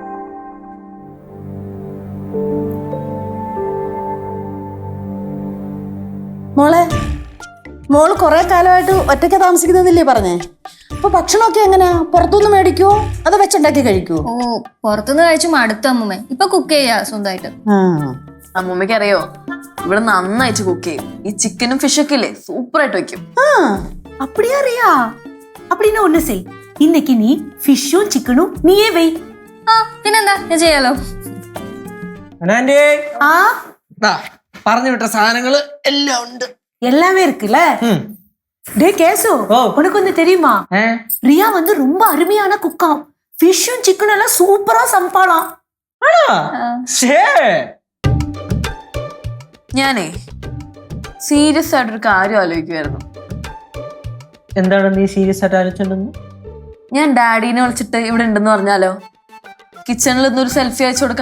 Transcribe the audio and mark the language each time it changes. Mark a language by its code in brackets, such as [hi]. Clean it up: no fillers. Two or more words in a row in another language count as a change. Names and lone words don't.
[ml] മോള് കുറെ കാലമായിട്ട് ഒറ്റയ്ക്ക് താമസിക്കുന്നതില്ലേ പറഞ്ഞേ? അപ്പൊ ഭക്ഷണമൊക്കെ എങ്ങനെയാ? പുറത്തുനിന്ന് മേടിക്കുവോ അതോ വെച്ചുണ്ടാക്കി കഴിക്കുവോ? ഓ, പുറത്തുനിന്ന് കഴിച്ചു മടുത്ത അമ്മൂമ്മ. ഇപ്പൊ കുക്ക് ചെയ്യാ സ്വന്തമായിട്ട്. അമ്മൂമ്മയ്ക്ക് അറിയോ, ഇവിടെ നന്നായിട്ട് കുക്ക് ചെയ്യും. ഈ ചിക്കനും ഫിഷൊക്കെ ഇല്ലേ, സൂപ്പറായിട്ട് വെക്കും. [ta] அப்படியா ரியா? அப்படின்னு ஒண்ணு செய். இன்னைக்கு நீ ஃபிஷ்ஷும் சிக்கனும் நீயே வை. [ml] പിന്നെന്താ, ഞാൻ ചെയ്യാലോ. പറഞ്ഞു വിട്ട സാധനങ്ങള് എല്ലാം ഉണ്ട്. [ta] எல்லாமே இருக்குல்ல? டே கேசு, உனக்கு வந்து தெரியுமா? ரியா வந்து ரொம்ப அருமையான குக்காம். ஃபிஷ்ஷும் சிக்கனும் எல்லாம் சூப்பரா சமைப்பாளாம். [ml] ഞാനേ സീരിയസ് ആയിട്ടൊരു കാര്യം ആലോചിക്കുമായിരുന്നു. എന്താണ് നീ സീരിയസ് ആയിട്ട് ആലോചിച്ചോണ്ടെന്ന്? ഞാൻ ഡാഡീനെ വിളിച്ചിട്ട് ഇവിടെ ഉണ്ടെന്ന് പറഞ്ഞാലോ? കിച്ചണിൽ ഇന്നൊരു സെൽഫി അയച്ചു കൊടുക്കാം.